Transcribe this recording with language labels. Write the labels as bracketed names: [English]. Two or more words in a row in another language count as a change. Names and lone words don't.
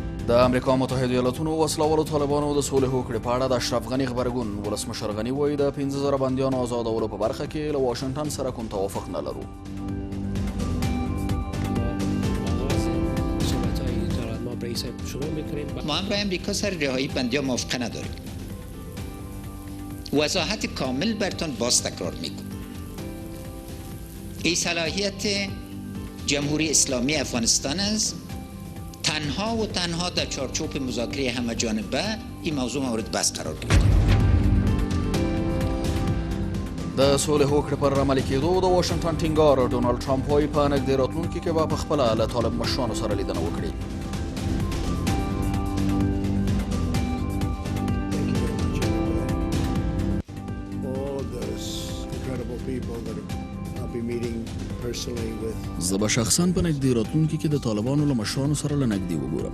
[Pashto] د امریکا متحده ایالاتونو وسلوالو طالبانو د سولې هوکړې په اړه د اشرف غني غبرګون. ولسمشر غني وایي د 15,000 بندیانو آزادولو په برخه کې له واشنګټن سره کوم توافق نه لرو. [Persian] ما هم با امریکا سر رهایی بندیان موافقه نداریم. وضاحت کامل براتون باز تکرار میکنم. این صلاحیت جمهوری اسلامی افغانستان است. تنها و تنها در چارچوب مذاکره همه جانبه این موضوع مورد بحث قرار گرفته. [Pashto] د سولې هوکړې پر عملي کېدو د واشنګټن ټینګار. ډونالډ ټرمپ وایي په نږدې راتلونکي کې به پخپله له طالب مشرانو سره لیدنه وکړي. زه به شخصا په نږدې راتلونکي کې د طالبانو له مشرانو سره له نږدې وګورم.